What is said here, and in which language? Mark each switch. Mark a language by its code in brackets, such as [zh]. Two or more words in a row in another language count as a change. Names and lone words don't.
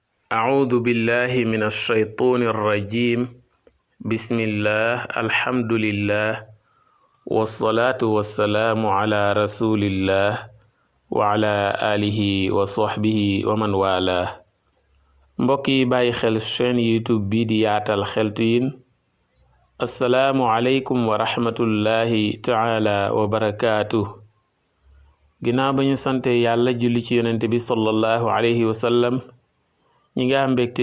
[ar] أعوذ بالله من الشيطان الرجيم بسم الله الحمد لله والصلاة والسلام على رسول الله وعلى آله وصحبه ومن والاه [wo] mbokk yi bàyyi xel chaîne YouTube bi di yaatal xeltu yin [ar] assalaamu عليكم ورحمة الله تعالى وبركاته [wo] ginnaaw ba ñu sante yàlla julli ci yonente bi [ar] صلى الله عليه وسلم [wo] ñi nga am mbégte